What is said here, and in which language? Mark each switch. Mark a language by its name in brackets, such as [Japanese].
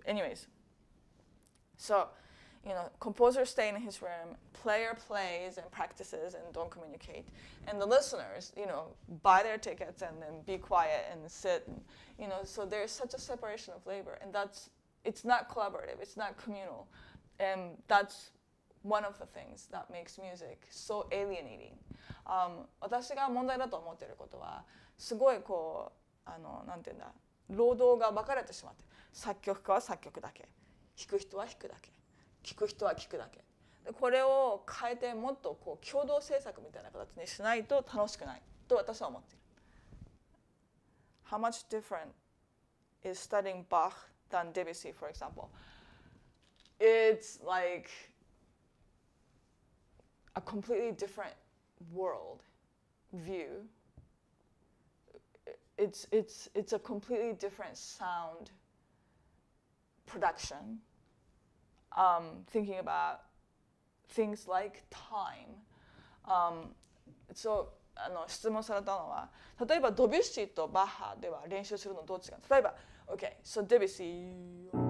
[English] Anyways, so you know, composers stay in his room, player plays and practices and don't communicate, and the listeners, you know, buy their tickets and then be quiet and sit, and, you know, so there's such a separation of labor, and it's not collaborative, it's not communal, and that's one of the things that makes music so alienating. [Japanese] 私が問題だと思っていることはすごいこうなんていうんだ労働が分かれてしまって作曲家は作曲だけ弾く人は弾くだけ聴く人は聴くだけでこれを変えてもっとこう共同制作みたいな形にしないと楽しくないと私は思っている。 [English] How much different is studying Bach than Debussy, for example? It's like a completely different world view. It's a completely different sound production. Thinking about things like time. [Japanese] So 質問されたのは例えばドビュッシーとバッハでは練習するのどっちが例えば [English] OK, so Debussy